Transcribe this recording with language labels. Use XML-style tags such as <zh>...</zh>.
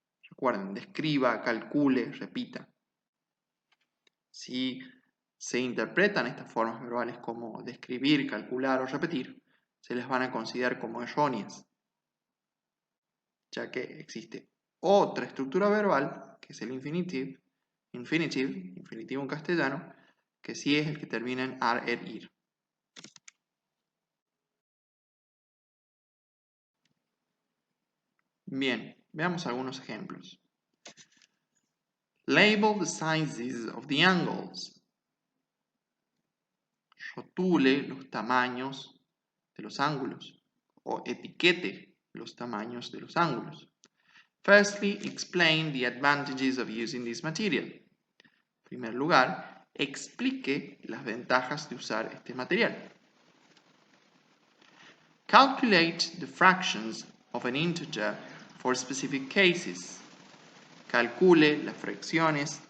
<es>Recuerden, describa, calcule, repita. Si se interpretan estas formas verbales como describir, calcular o repetir, se les van a considerar como erróneas, ya que existe otra estructura verbal, que es el infinitive, infinitivo en castellano, que sí es el que termina en ar, er, ir. Bien, veamos algunos ejemplos.</es> <en>Label the sizes of the angles.</en> <es>Rotule los tamaños de los ángulos o etiquete los tamaños de los ángulos.</es> <en>Firstly, explain the advantages of using this material.</en> <es>En primer lugar, explique las ventajas de usar este material.</es> <en>Calculate the fractions of an integer for specific cases.</en> <es>Calcule las fracciones</es>